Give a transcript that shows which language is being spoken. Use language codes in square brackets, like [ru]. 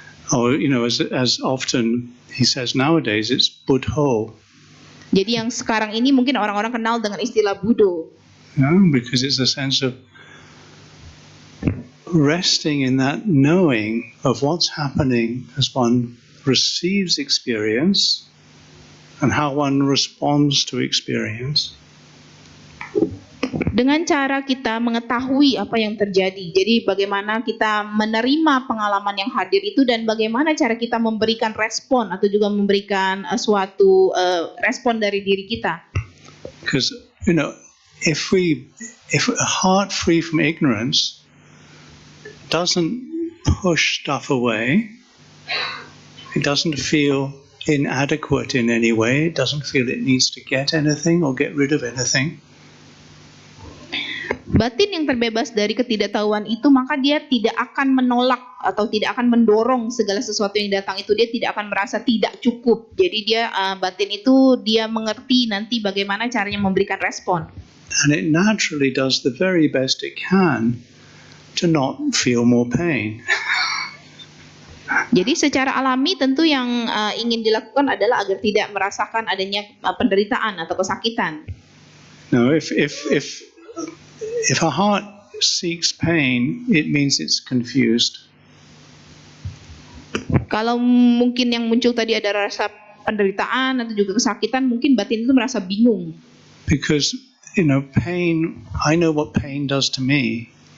[en] Or as often he says nowadays, it's budho. [id] Jadi yang sekarang ini mungkin orang-orang kenal dengan istilah Budo. [en] Yeah, because it's a sense of resting in that knowing of what's happening as one receives experience and how one responds to experience. [id] Dengan cara kita mengetahui apa yang terjadi. Jadi bagaimana kita menerima pengalaman yang hadir itu dan bagaimana cara kita memberikan respon atau juga memberikan suatu respon dari diri kita. [en] Because if a heart free from ignorance doesn't push stuff away, it doesn't feel inadequate in any way, it doesn't feel it needs to get anything or get rid of anything. [id] Batin yang terbebas dari ketidaktahuan itu maka dia tidak akan menolak atau tidak akan mendorong segala sesuatu yang datang itu, dia tidak akan merasa tidak cukup. Jadi dia batin itu dia mengerti nanti bagaimana caranya memberikan respon. [en] And it naturally does the very best it can to not feel more pain. [id] Jadi secara alami tentu yang ingin dilakukan adalah agar tidak merasakan adanya penderitaan atau kesakitan. [en] Now if a heart seeks pain, it means it's confused. [id] Kalau mungkin yang muncul tadi ada rasa penderitaan atau juga kesakitan, mungkin batin itu merasa bingung. [en] Because pain, I know what pain does to me.